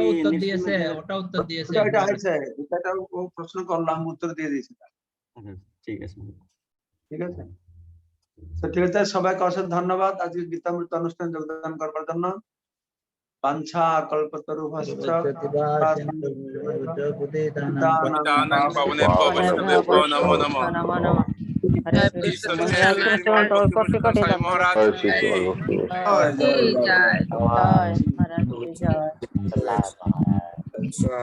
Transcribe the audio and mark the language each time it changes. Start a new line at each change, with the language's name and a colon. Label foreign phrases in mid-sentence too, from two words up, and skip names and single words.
Bangla: উত্তর নৃসিংহ দিয়েছে, দেব- ওটা উত্তর দিয়েছে এটা মহারাজ। আছে, এটা ও প্রশ্ন করলাম, উত্তর দিয়ে দিয়েছি। ঠিক আছে। ঠিক আছে, তো ঠিক আছে, সবাইকে অশেষ ধন্যবাদ আজকে গীতামৃত অনুষ্ঠানে যোগদান করবার জন্য।
Sanskrit: বাঞ্ছা কল্পতরুভশ্চ পতিতানাং পাবনেভ্যো বৈষ্ণবেভ্যো নমো নমঃ।
Bangla: ঈশ্বর মহারাজ কি জয়। মহারাজ জয়।